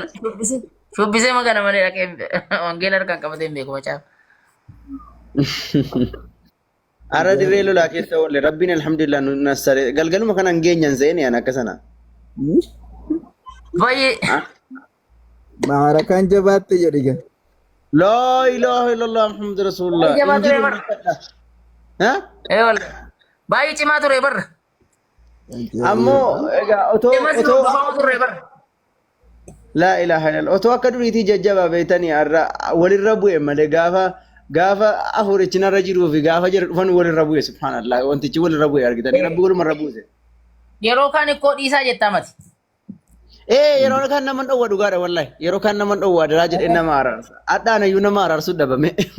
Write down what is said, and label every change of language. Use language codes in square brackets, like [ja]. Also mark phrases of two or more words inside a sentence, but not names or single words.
[om] Shubbisee magana malee dhaqee wangeela harkaan qabatee hin beeku macaafa. Har'a dirree lolaa keessa oolle rabbiin alhamdulillah nu nassare galgaluma kana hin geenyan seeni an akka sana. Baay'ee. Maara kan jabaatte jedhiga. [ar] لا إله إلا الله محمد رسول الله. [om] Baay'ee cimaa ture barra. Ammoo egaa otoo ture barra. [ar] لا إله إلا الله [om] otoo akka duriitii jajjabaa beektanii har'a walirra bu'e malee gaafa afurichi narra jiruu fi gaafa jira dhufan walirra bu'e subhanallah wantichi walirra bu'e argitanii rabbi walumarra buuse. Yeroo kaan ikkoo dhiisaa jettaa mati. Yeroo kan nama dhowwa dhugaadha wallahi yeroo kan nama dhowwa daraa jedhee nama araarsa adhaan ayyuu nama araarsu dhabame.